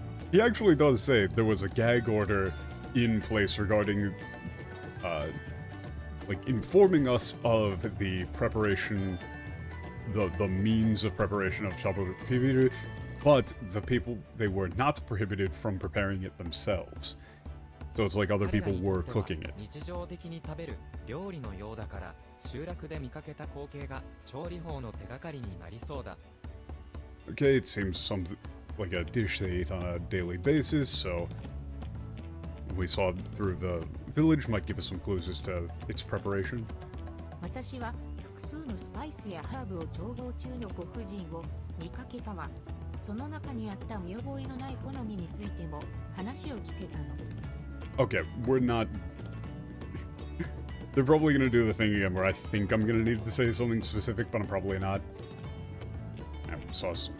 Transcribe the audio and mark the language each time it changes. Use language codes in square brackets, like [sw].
[en] He actually does say there was a gag order in place regarding, like, informing us of the preparation, the means of preparation of shabu pibiru, but the people, they were not prohibited from preparing it themselves. So it's like other people were cooking it. [ja] 日常的に食べる料理のようだから、集落で見かけた光景が調理法の手がかりになりそうだ。 [en] Okay, it seems something like a dish they eat on a daily basis, so we saw through the village might give us some clues as to its preparation. [ja] 私は複数のスパイスやハーブを調合中のご婦人を見かけたわ。その中にあった見覚えのない好みについても話を聞けたの。 [en] Okay, we're not... They're probably gonna do the thing again where I think I'm gonna need to say something specific, but I'm probably not. I saw